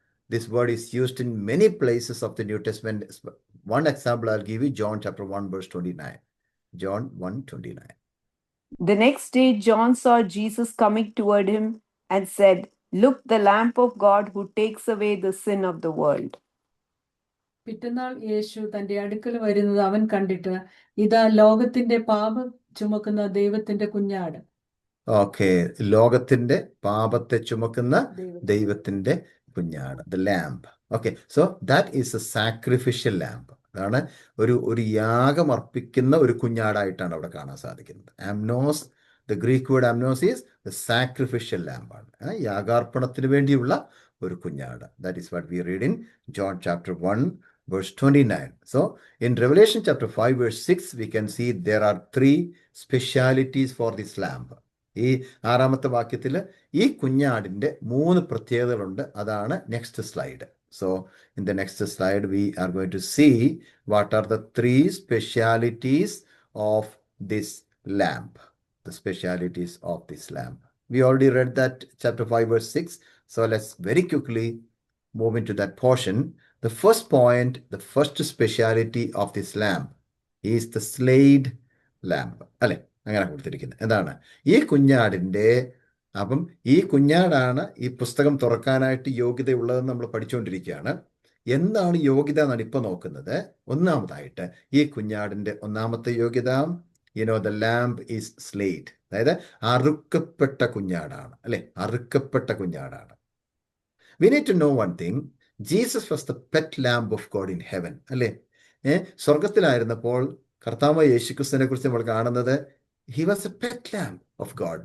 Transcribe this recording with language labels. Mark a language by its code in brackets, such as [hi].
[en] This word is used in many places of the New Testament. One example I'll give you, John chapter 1, verse 29. John 1:29. The next day, John saw Jesus coming toward him and said, look, the Lamb of God who takes away the sin of the world. [ml] പിറ്റന്നാൾ യേശു തന്റെ അടുക്കൽ വരുന്നത് അവൻ കണ്ടിട്ട്, ഇതാ ലോകത്തിന്റെ പാപം ചുമക്കുന്ന ദൈവത്തിന്റെ കുഞ്ഞാട്. ഓക്കെ, ലോകത്തിന്റെ പാപത്തെ ചുമക്കുന്ന ദൈവത്തിന്റെ കുഞ്ഞാട്, the lamp. Okay, [en] So that is a sacrificial lamb. [ml] അതാണ് ഒരു യാഗം അർപ്പിക്കുന്ന ഒരു കുഞ്ഞാടായിട്ടാണ് അവിടെ കാണാൻ സാധിക്കുന്നത്. [en] amnos, the Greek word amnos is the sacrificial ലാംബാണ്, [ml] യാഗാർപ്പണത്തിന് വേണ്ടിയുള്ള ഒരു കുഞ്ഞാട്. [en] That is what we read in John chapter 1, verse 29. So in Revelation chapter 5, verse 6, we can see there are 3 specialities for this lamb. [ml] ഈ 6ാമത്തെ വാക്യത്തിൽ ഈ കുഞ്ഞാടിന്റെ 3 പ്രത്യേകതകളുണ്ട്. അതാണ് next slide. [en] So in the next slide we are going to see what are the 3 specialities of this lamb. The specialities of this lamb. We already read that chapter 5, verse 6. So let's very quickly move into that portion. The first point, the first speciality of this lamb is the slayed lamb. [ml] അല്ലെ, അങ്ങനെ കൊടുത്തിരിക്കുന്നത് എന്താണ്? ഈ കുഞ്ഞാടിന്റെ, അപ്പം ഈ കുഞ്ഞാടാണ് ഈ പുസ്തകം തുറക്കാനായിട്ട് യോഗ്യതയുള്ളതെന്ന് നമ്മൾ പഠിച്ചുകൊണ്ടിരിക്കുകയാണ്. എന്താണ് യോഗ്യത എന്നാണ് ഇപ്പൊ നോക്കുന്നത്. ഒന്നാമതായിട്ട് ഈ കുഞ്ഞാടിന്റെ ഒന്നാമത്തെ യോഗ്യത, [en] the lamb is slayed, [ml] അതായത് അറുക്കപ്പെട്ട കുഞ്ഞാടാണ്. അല്ലെ, അറുക്കപ്പെട്ട കുഞ്ഞാടാണ്. [en] We need to know one thing. Jesus was the pet lamb of God in heaven. [ml] അല്ലേ, സ്വർഗത്തിലായിരുന്നപ്പോൾ കർത്താവ് യേശുക്രിസ്തുവിനെ കുറിച്ച് നമ്മൾ കാണുന്നത് [en] he was a pet lamb of God.